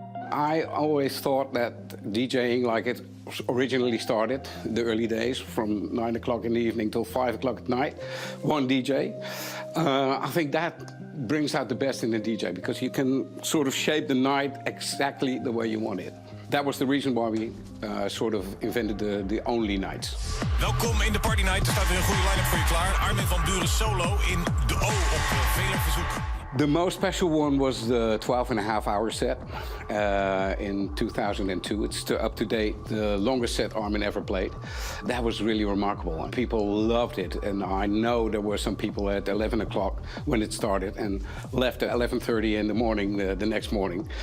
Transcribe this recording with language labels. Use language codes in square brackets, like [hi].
[en] I always thought that DJing like it originally started, the early days, from 9 o'clock in the evening till 5 o'clock at night, one DJ. I think that brings out the best in a DJ, because you can sort of shape the night exactly the way you want it. That was the reason why we sort of invented the Only nights. [nl] Welkom in de Party Night. Er staat weer een goede line-up voor je klaar. Armin van Buuren solo in de O op vele verzoek. [en] The most special one was the 12.5-hour set in 2002. It's still up to date, the longest set Armin ever played. That was really remarkable, and people loved it. And I know there were some people at 11 o'clock when it started and left at 11:30 in the morning the next morning.